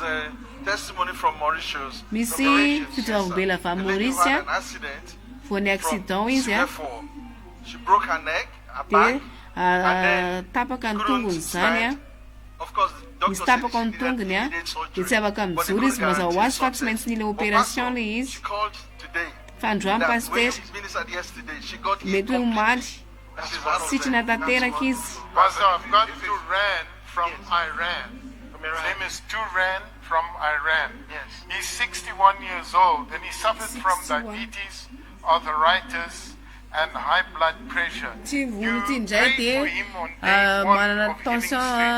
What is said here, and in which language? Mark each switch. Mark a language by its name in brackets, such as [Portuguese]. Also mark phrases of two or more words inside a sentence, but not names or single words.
[Malagasy] Misy fitoavim-bela avy Maurice voan'ny accident izy de tapaka ny tongony zany misy tapaka ny tongony de tsy afaka mijoro izy mazao ho azy fa tsy maintsy nila opération le izy fa androany pasteur mety hoe omaly sitrana tanteraka izy. [English] His name is Turan from Iran. Yes. He's 61 years old and he suffered from diabetes, arthritis, and high blood pressure. You prayed for him on day one of healing strength.